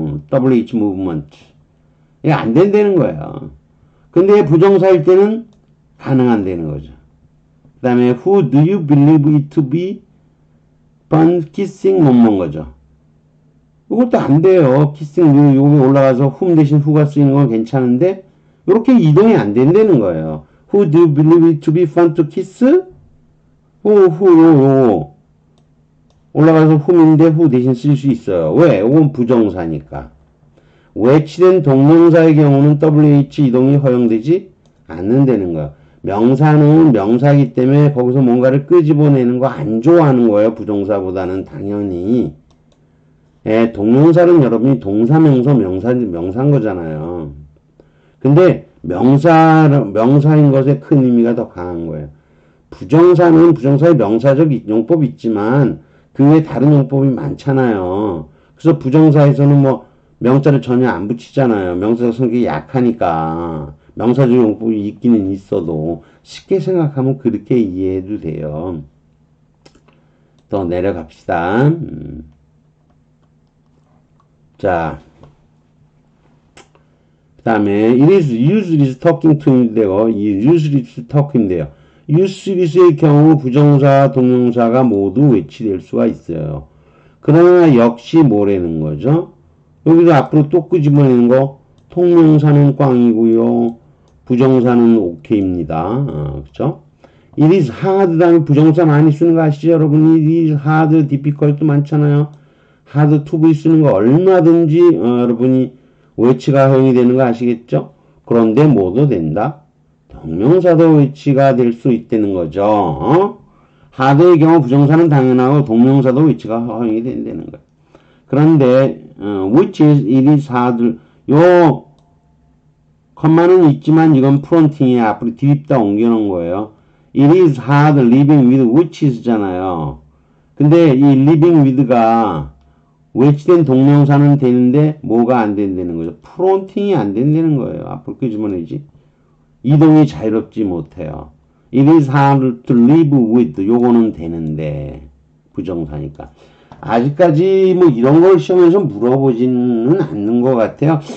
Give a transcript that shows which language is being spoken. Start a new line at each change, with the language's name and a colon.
Korean: WH 무브먼트. 이게 안 된다는 거예요. 근데 부정사일 때는 가능한다는 거죠. 그 다음에 who do you believe it to be fun kissing 뭐뭐인 거죠. 이것도 안 돼요. kissing 여기 올라가서 whom 대신 who가 쓰이는 건 괜찮은데 이렇게 이동이 안 된다는 거예요.
English: Who do you believe it to be fun to kiss?
Korean: who 올라가서 whom인데 who 대신 쓸 수 있어요. 왜? 이건 부정사니까. 외치된 동명사의 경우는 WH 이동이 허용되지 않는다는 거예요. 명사는 명사이기 때문에 거기서 뭔가를 끄집어내는 거 안 좋아하는 거예요. 부정사보다는 당연히. 동명사는 여러분이 동사명사 명사인 거잖아요. 근데 명사인 것에 큰 의미가 더 강한 거예요. 부정사는 부정사의 명사적 용법이 있지만 그 외에 다른 용법이 많잖아요. 그래서 부정사에서는 뭐 명자를 전혀 안 붙이잖아요. 명사적 성격이 약하니까. 명사적 용법이 있기는 있어도 쉽게 생각하면 그렇게 이해해도 돼요. 더 내려갑시다. 자, 그 다음에 it is useless talking to 인데요. useless talk인데요. useless의 경우 부정사, 동명사가 모두 외치될 수가 있어요. 그러나 역시 뭐라는 거죠? 여기서 앞으로 또 끄집어내는 거 통명사는 꽝이고요. 부정사는 오케이입니다. 그쵸? It is hard 다음에 부정사 많이 쓰는 거 아시죠? 여러분 it is hard, difficult 많잖아요. hard to be 쓰는 거 얼마든지 여러분이 외치가 허용이 되는 거 아시겠죠? 그런데 뭐도 된다? 동명사도 외치가 될 수 있다는 거죠. hard의 경우 부정사는 당연하고 동명사도 외치가 허용이 된다는 거예요. 그런데 which is it is hard 요 컴마는 있지만 이건 프론팅에 앞으로 디립다 옮겨놓은 거예요.
English: It is hard living with witches잖아요.
Korean: 근데 이 living with가 외치된 동명사는 되는데 뭐가 안 된다는 거죠? 프론팅이 안 된다는 거예요. 앞으로 끄집어내지. 이동이 자유롭지 못해요.
English: It is hard to live with.
Korean: 요거는 되는데 부정사니까. 아직까지 뭐 이런 걸 시험에서 물어보지는 않는 것 같아요.